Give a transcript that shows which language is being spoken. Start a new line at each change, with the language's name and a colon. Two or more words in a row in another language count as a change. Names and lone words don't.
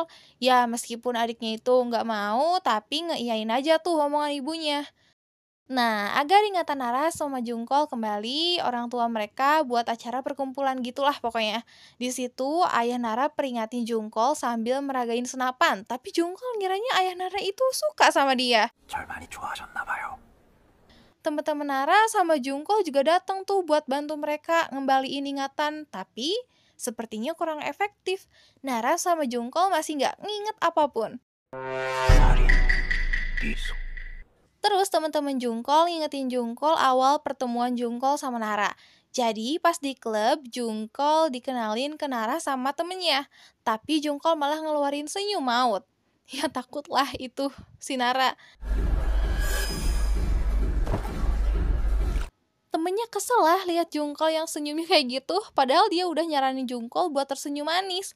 Indonesian: Ya meskipun adiknya itu nggak mau, tapi ngeiyain aja tuh omongan ibunya. Nah, agar ingatan Nara sama Jungkook kembali, orang tua mereka buat acara perkumpulan gitulah pokoknya. Di situ ayah Nara peringatin Jungkook sambil meragain senapan, tapi Jungkook ngiranya ayah Nara itu suka sama dia.
Korean: 절 많이 좋아하셨나 봐요.
Indonesian: Teman-teman Nara sama Jungkook juga datang tuh buat bantu mereka ngembaliin ingatan, tapi sepertinya kurang efektif. Nara sama Jungkook masih nggak nginget apapun.
Korean: 살인, 미소.
Indonesian: Terus teman-teman Jungkook ngingetin Jungkook awal pertemuan Jungkook sama Nara. Jadi pas di klub, Jungkook dikenalin ke Nara sama temennya. Tapi Jungkook malah ngeluarin senyum maut. Ya takutlah itu si Nara. Temennya kesel lah lihat Jungkook yang senyumnya kayak gitu, padahal dia udah nyaranin Jungkook buat tersenyum manis.